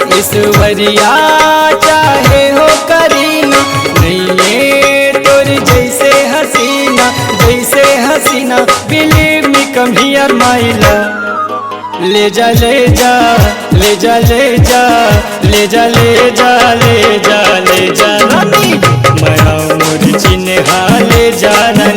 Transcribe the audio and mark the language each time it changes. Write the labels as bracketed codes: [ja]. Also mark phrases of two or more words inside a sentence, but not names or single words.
[hne] ईश्वरिया चाहे हो करीना नहीं तोर जैसे हसीना जैसे हसीना। [en] Believe me come here my love. [hne] ले जा ले जा ले जा ले जा ले जा ले जा ले जा ले जा रानी माया मोरी चिन्हा ले जा रानी।